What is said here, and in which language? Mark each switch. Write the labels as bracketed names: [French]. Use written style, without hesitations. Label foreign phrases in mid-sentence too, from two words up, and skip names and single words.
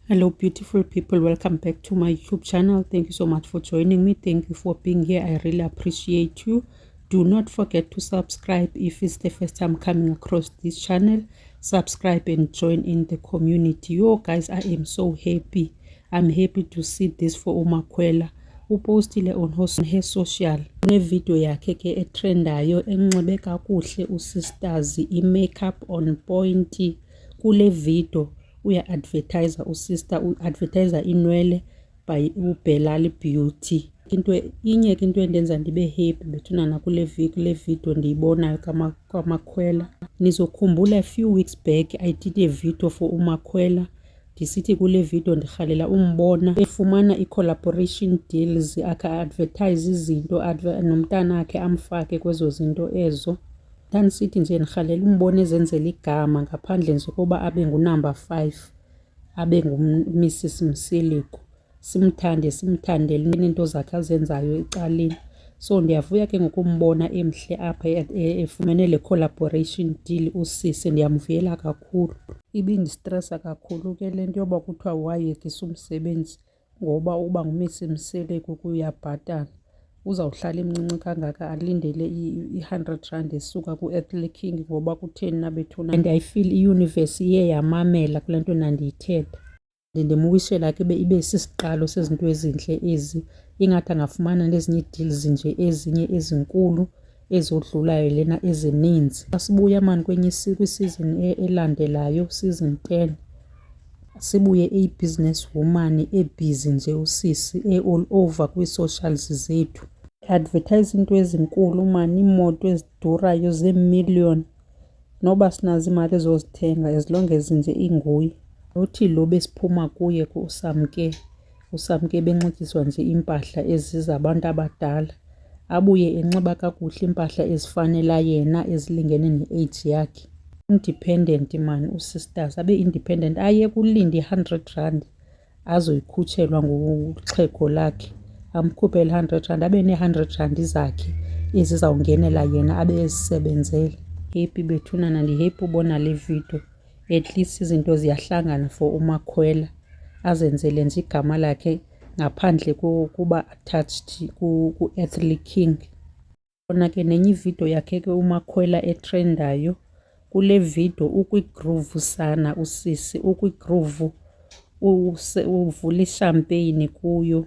[English] Hello beautiful people, welcome back to my YouTube channel. Thank you so much for joining me. Thank you for being here. I really appreciate you. Do not forget to subscribe if it's the first time coming across this channel. Subscribe and join in the community. Yo guys, I am so happy. I'm happy to see this for uMakhwela. [Xhosa] Upostile [English] on her social video [Xhosa] yakhe ke etrendayo enxibe kakuhle usisters i-makeup [English] on point. [Xhosa] Kule video uya-advertiser usister, u-advertiser inwele by uBelali Beauty. Inye ke into endenza ndibe happy bethunana kule video ndiyibonayo kaMakhwela. Nizokhumbula [English] a few weeks back I did a video for uMakhwela [Xhosa] ndisithi kule video ndirhalela umbona efumana i- [English] collaboration deals [Xhosa] aka-advertise izinto nomntana akhe amfake kwezo zinto ezo. Ndandisithi nje ndirhalela umbona ezenzela igama ngaphandle nje koba abe ngunumber 5 abe nguMrs Msiliku. Simthandele into zakhe azenzayo ecaleni. So ndiyavuya ke ngokumbona emhle apha efumene le [English] collaboration deal [Xhosa] usisi, ndiyamvuyela kakhulu. Ibindistressa kakhulu ke le nto yoba kuthiwa wayekisa umsebenzi ngoba uba nguMrs Msiliku kuyabhatala. Uzawuhlala emncinci kangaka alindele i-R100 esuka ku-Ethel King ngoba kutheni nabethuna. [English] And I feel [Xhosa] i-universe iye yamamela kule nto nandiyithetha. Ndimwishela ke ibe sisiqalo sezinto ezintle ezi, ingathi angafumana nezinye ii-deals nje ezinye ezinkulu ezodlulayo lena ezininzi. Asibuya mani kwisizini elandelayo, season 10. Sibuye eyi- [English] business woman [Xhosa] ebhizi nje usisi [English] all over [Xhosa] kwii-socials zethu. Advertise into ezinkulu mani, iimoto ezidurayo zeemiliyoni. Noba sinazo imali ezozithenga as long as nje inguye. Uthi lo besiphuma kuye usamke benxityiswa nje impahla ezizabantu abadala. Abuye enxiba kakuhle impahla ezifanela yena ezilingene ne-age yakhe. [English] Independent man [Xhosa] usisters, abe independent, aye kulinda i-R100 azoyikhutshelwa nguxhego lakhe. Amkhuphele i-R100 abe nee-R100 zakhe ezizawungenela yena abe ezisebenzele. Happy bethunana, ndi-happy ubona le video. [English] At least [Xhosa] izinto ziyahlangana for uMakhwela, azenzele nje igama lakhe ngaphandle kuba attached ku-Ethel King. Khona ke nenye ividiyo yakhe ke uMakhwela etrendayo. Kule video ukwigroove sana usisi, ukwigroove uvula ishampeyini kuyo.